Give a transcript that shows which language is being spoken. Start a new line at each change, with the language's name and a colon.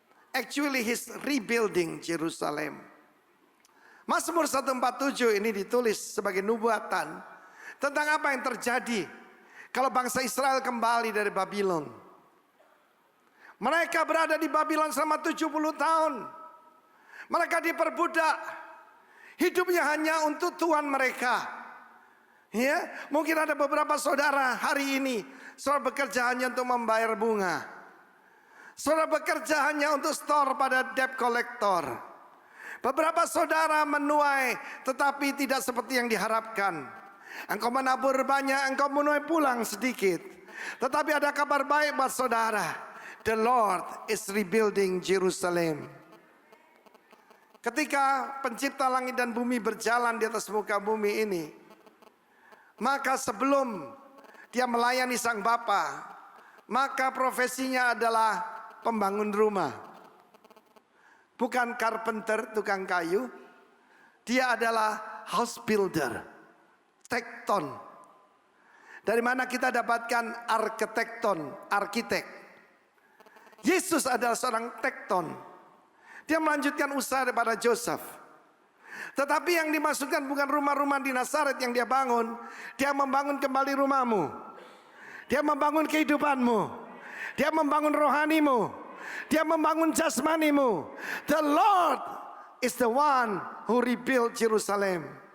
English: Actually he's rebuilding Jerusalem.
Indonesian: Mazmur 147 ini ditulis sebagai nubuatan tentang apa yang terjadi kalau bangsa Israel kembali dari Babylon. Mereka berada di Babylon selama 70 tahun. Mereka diperbudak. Hidupnya hanya untuk Tuhan mereka. Ya, mungkin ada beberapa saudara hari ini saudara bekerja hanya untuk membayar bunga. Saudara bekerja hanya untuk store pada debt collector. Beberapa saudara menuai tetapi tidak seperti yang diharapkan. Engkau menabur banyak, engkau menuai pulang sedikit. Tetapi ada kabar baik buat saudara.
English: The Lord is rebuilding Jerusalem.
Indonesian: Ketika pencipta langit dan bumi berjalan di atas muka bumi ini, maka sebelum dia melayani sang Bapa, maka profesinya adalah pembangun rumah. Bukan carpenter, tukang kayu. Dia adalah house builder, tekton. Dari mana kita dapatkan arsitek. Yesus adalah seorang tekton. Dia melanjutkan usaha daripada Joseph. Tetapi yang dimaksudkan bukan rumah-rumah di Nazaret yang dia bangun. Dia membangun kembali rumahmu. Dia membangun kehidupanmu. Dia membangun rohanimu. Dia membangun jasmanimu.
English: The Lord is the one who rebuilt Jerusalem.